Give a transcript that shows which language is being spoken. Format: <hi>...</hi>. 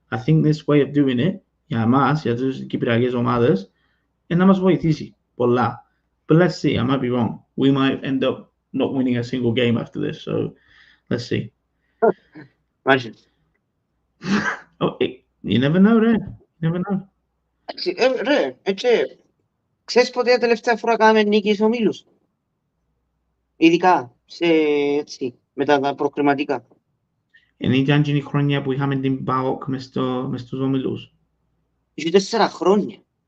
<en>I think this way of doing it,</en> <el>για εμάς, για τις κυπριακές ομάδες, να μας βοηθήσει πολλά.</el> <en>But let's see, I might be wrong. We might end up not winning a single game after this, so let's see. Imagine. You never know, ρε. You never know.</en> <el>Ρε, έτσι, ξέρεις ποτέ τελευταία φορά κάναμε νίκη στους ομίλους. Ειδικά, μετά τα προκριματικά. Ήταν και η χρονιά που είχαμε την ΠΑΟΚ μες στους ομίλους. Είχε 4 χρόνια.</el>